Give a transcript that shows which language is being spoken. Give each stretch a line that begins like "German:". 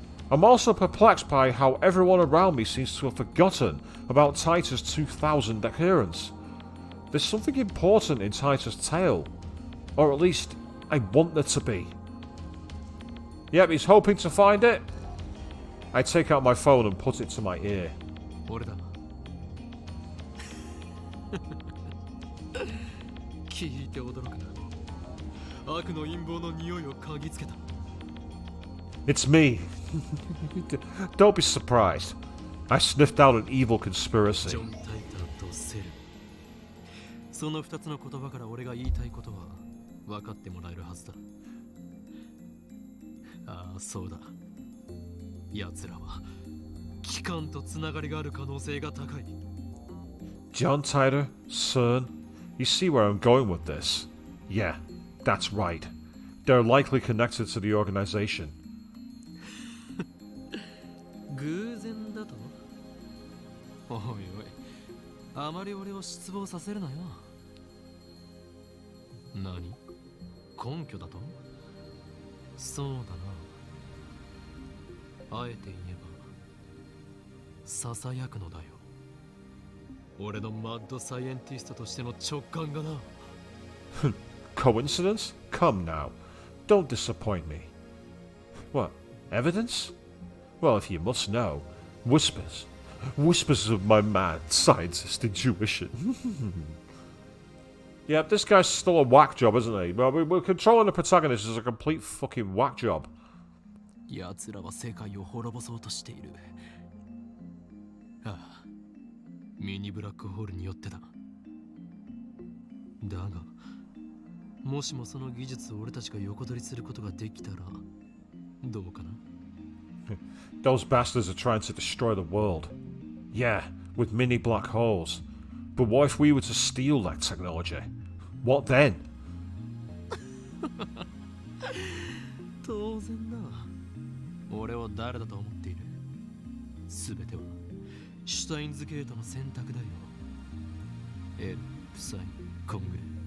English: I'm also perplexed by how everyone around me seems to have forgotten about Titor's 2000 occurrence. There's something important in Titor's tale. Or at least, I want there to be. Yep, he's hoping to find it. I take out my phone and put it to my ear.
Japanese: 俺だ聞いて驚くな悪の陰謀の匂いを嗅ぎつけた
English: It's me. Don't be surprised. I sniffed out an evil conspiracy.
Japanese: ジョン・タイターとセルその2つの言葉から俺が言いたいことは分かってもらえるはずだああそうだ奴らは機関とつながりがある可能性が高い
English: John Titor, CERN. You see where I'm going with this? Yeah, that's right. They're likely connected to the organization.
Japanese: 偶然だとおいおいあまり俺を失望させるなよ何根拠だとそうだなあえて言えばささやくのだよ俺のマッドサイエンティストとしての直感がな
English: Coincidence? Come now. Don't disappoint me. What? Evidence? Well, if you must know, whispers. Whispers of my mad scientist intuition. Yep, this guy's still a whack job, isn't he? Well, we're controlling the protagonist as a complete fucking whack job.
Japanese: 奴らは世界を滅ぼそうとしているああミニブラックホールによってだだがもしもその技術を俺たちが横取りすることができたらどうかな
English: Those bastards are trying to destroy the world. Yeah, with mini black holes. But what if we were to steal that technology? What then?
Japanese: 当然だ俺を誰だと思っている全てはシュタインズゲートの選択だよ L サイコング